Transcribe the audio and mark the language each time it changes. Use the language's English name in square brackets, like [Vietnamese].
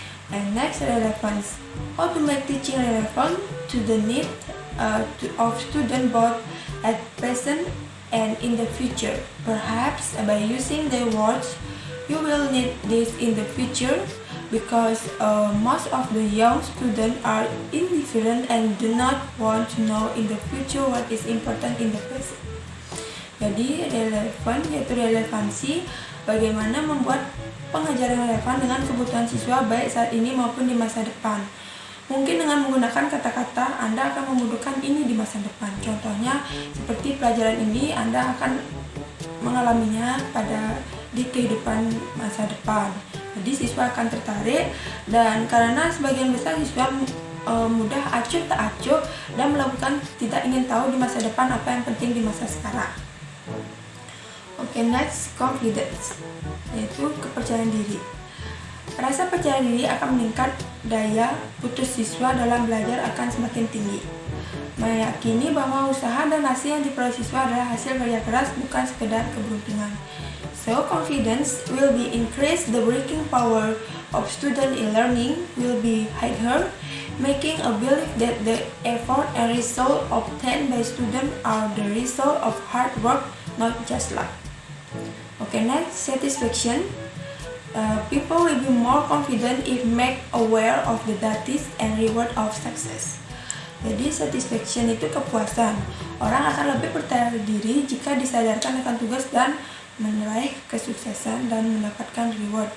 [English] And next, relevance. How to make teaching relevant to the need of student both at present and in the future. Perhaps by using the words, you will need this in the future, because most of the young students are indifferent and do not want to know in the future what is important in the present. [Indonesian] Jadi relevan, yaitu relevansi, bagaimana membuat pengajaran relevan dengan kebutuhan siswa baik saat ini maupun di masa depan. Mungkin dengan menggunakan kata-kata Anda akan membutuhkan ini di masa depan. Contohnya seperti pelajaran ini Anda akan mengalaminya di kehidupan masa depan. Jadi siswa akan tertarik, dan karena sebagian besar siswa mudah acuh tak acuh dan melakukan tidak ingin tahu di masa depan apa yang penting di masa sekarang. Oke, next, confidence, yaitu kepercayaan diri. Rasa percaya diri akan meningkat, daya putus siswa dalam belajar akan semakin tinggi. Meyakini bahwa usaha dan hasil yang diperoleh siswa adalah hasil kerja keras, bukan sekedar keberuntungan. [English] So, confidence will be increased, the working power of student in learning will be higher, making a belief that the effort and result obtained by students are the result of hard work, not just luck. Okay, next, satisfaction. People will be more confident if made aware of the duties and reward of success. [Indonesian] Jadi satisfaction itu kepuasan. Orang akan lebih percaya diri jika disadarkan akan tugas dan meraih kesuksesan dan mendapatkan reward.